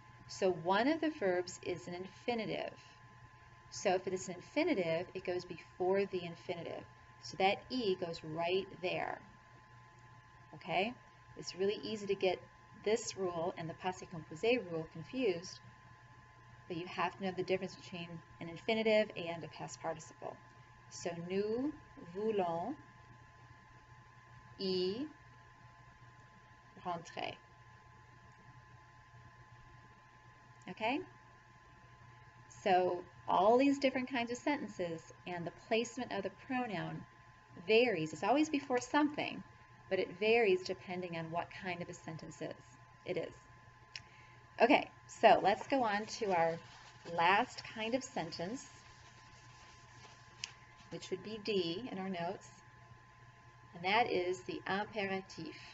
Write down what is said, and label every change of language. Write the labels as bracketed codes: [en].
[en] So one of the verbs is an infinitive. So if it is an infinitive, it goes before the infinitive. So that e goes right there. Okay? It's really easy to get this rule and the passé composé rule confused, but you have to know the difference between an infinitive and a past participle. [fr] So nous voulons y rentrer. [en] Okay? So all these different kinds of sentences and the placement of the pronoun varies. It's always before something, but it varies depending on what kind of a sentence it is. Okay, so let's go on to our last kind of sentence, which would be D in our notes, and that is the imperatif.